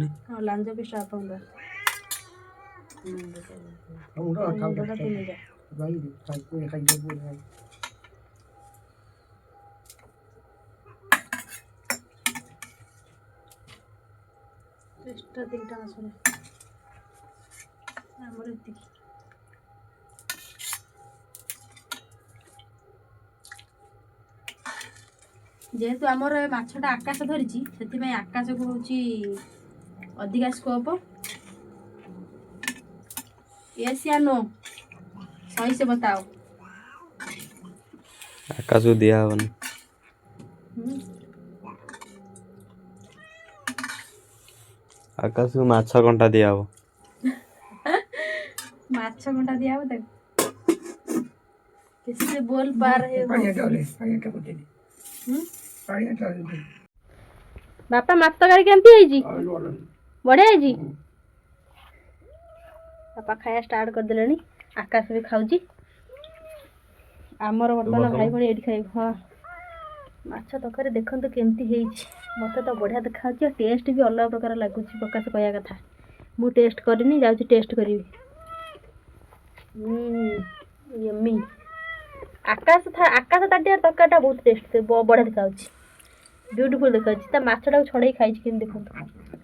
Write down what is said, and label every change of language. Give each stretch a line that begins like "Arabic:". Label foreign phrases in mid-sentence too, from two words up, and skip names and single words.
Odia: ହଁ ଲାଞ୍ଜ ପିସ୍ଟା ବାପାଙ୍କର ତିନିଟା ମାଛ ଆମର ଏତିକି ଯେହେତୁ ଆମର ଏ ମାଛଟା ଆକାଶ ଧରିଛି ସେଥିପାଇଁ ଆକାଶକୁ ହେଉଛି ଅଧିକା ସ୍କୋପ
Hindi: यस या नो सही से बताओ
Odia: ଆକାଶକୁ ଦିଆହେବନି ଆକାଶକୁ ମାଛ କଣ୍ଟା ଦିଆହବ ମାଛ କଣ୍ଟା ଦିଆହବ ତାକୁ
Hindi: किससे बोल पा रहे हो
Odia: ବାପା ମାଛ ତରକାରୀ କେମିତି ହେଇଛି ବଢ଼ିଆ ହେଇଛି ବାପା ଖାଇବା ଷ୍ଟାର୍ଟ କରିଦେଲେଣି ଆକାଶ ବି ଖାଉଛି ଆମର ବର୍ତ୍ତମାନ ଭାଇ ଭଉଣୀ ଏଇଠି ଖାଇବୁ ହଁ ମାଛ ତରକାରୀ ଦେଖନ୍ତୁ କେମିତି ହେଇଛି ମୋତେ ତ ବଢ଼ିଆ ଦେଖାଯାଉଛି ଆଉ ଟେଷ୍ଟ ବି ଅଲଗା ପ୍ରକାର ଲାଗୁଛି ପ୍ରକାଶ କହିବା କଥା ମୁଁ ଟେଷ୍ଟ କରିନି ଯାଉଛି ଟେଷ୍ଟ କରିବି ୟମ୍ମି ଆକାଶ ତାଟିଆ ତରକାରୀଟା ବହୁତ ଟେଷ୍ଟ ବଢ଼ିଆ ଦେଖାଯାଉଛି ବ୍ୟୁଟିଫୁଲ୍ ଦେଖାଯାଉଛି ତା ମାଛଟାକୁ ଛଡ଼େଇ ଖାଇଛି କେମିତି ଦେଖନ୍ତୁ